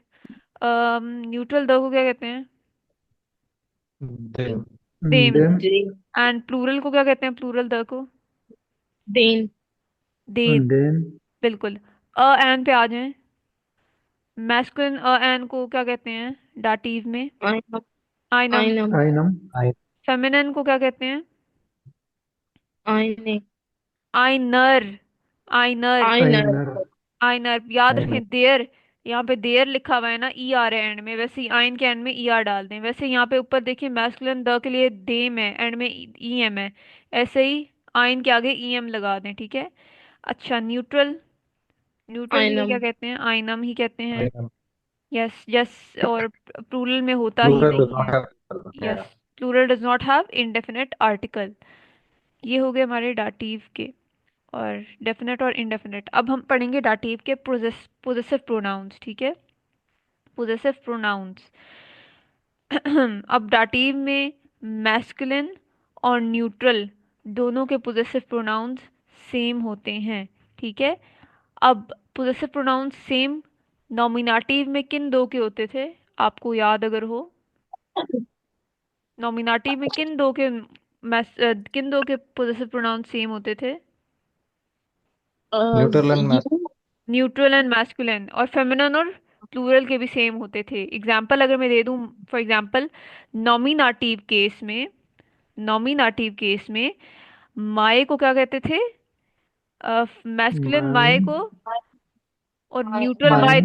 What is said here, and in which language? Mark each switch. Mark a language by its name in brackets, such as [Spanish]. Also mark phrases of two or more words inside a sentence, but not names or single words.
[English] neutral the [Hindi] को क्या कहते हैं? [German] Dem. देम। डेम Dem. [English] and plural [Hindi] को क्या कहते हैं, [English] plural the [Hindi] को? [German] Den. देम। डेन [Hindi] बिल्कुल। [English] a an [Hindi] पे आ जाएं। [English] masculine a an [Hindi] को क्या कहते हैं डाटिव में? [German] Einem. आइनम। Einem. आइनम I. [Hindi] फेमिनिन को क्या कहते हैं? [German] Eine. Einer. Einer. Einer. आइनर [Hindi] आइनर, याद [German] Einen. [Hindi] रखें देयर। यहाँ पे देयर लिखा हुआ है ना, ई आर है एंड में, वैसे ही आइन के एंड में ई आर डाल दें। वैसे यहाँ पे ऊपर देखिए [English] masculine the [Hindi] के लिए देम है, एंड में ई एम है, ऐसे ही आइन के आगे ई एम लगा दें, ठीक है। अच्छा, न्यूट्रल। न्यूट्रल में क्या [German] Einem. [Hindi] कहते हैं? आइनम ही कहते हैं। [German] Einen. [English] yes yes, [Hindi] और प्लूरल में होता ही [English] Plural does [Hindi] नहीं [English] not [Hindi] है। [English] have. यस, Yeah. plural does not have indefinite article. [Hindi] ये हो गए हमारे डाटिव के, और डेफिनेट और इनडेफिनेट। अब हम पढ़ेंगे डाटिव के [English] possessive pronouns, [Hindi] ठीक है। [English] possessive pronouns. [Hindi] अब डाटिव में मैस्कुलिन और न्यूट्रल दोनों के [English] possessive pronouns same [Hindi] होते हैं, ठीक है। अब [English] possessive pronouns same nominative [Hindi] में किन दो के होते थे, आपको याद अगर हो? नॉमिनेटिव में किन दो के [English] possessive pronouns same [Hindi] होते थे? [English] Neutral and mass. You. neutral and masculine, [Hindi] और फेमिनिन और प्लूरल के भी सेम होते थे। एग्जाम्पल अगर मैं दे दूं, [English] for example nominative case [Hindi] में, [English] nominative case [Hindi] में माए को क्या कहते थे? [English] masculine my [German] माइन [Hindi] को और [English] neutral my